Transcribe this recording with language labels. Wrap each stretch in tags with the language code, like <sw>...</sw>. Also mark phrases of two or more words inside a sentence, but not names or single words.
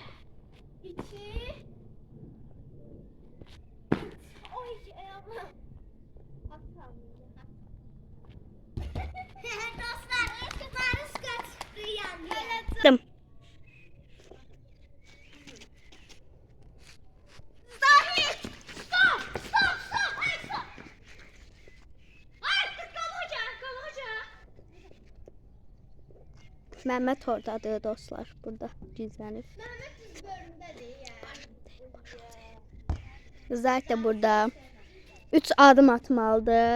<az>2. Oy ayağım. Atam. Dostlar, Barış qaçdı yandı. Zahid!</az> <en>Stop! Stop! Stop! Ay, stop!</en> <az>Ay, qalıca! Mehmet oradadır dostlar. Burada gizlenir. Məhəmməd düz bölümdədir ya. Zahid de burada. 3 adım atmalıdır.</az>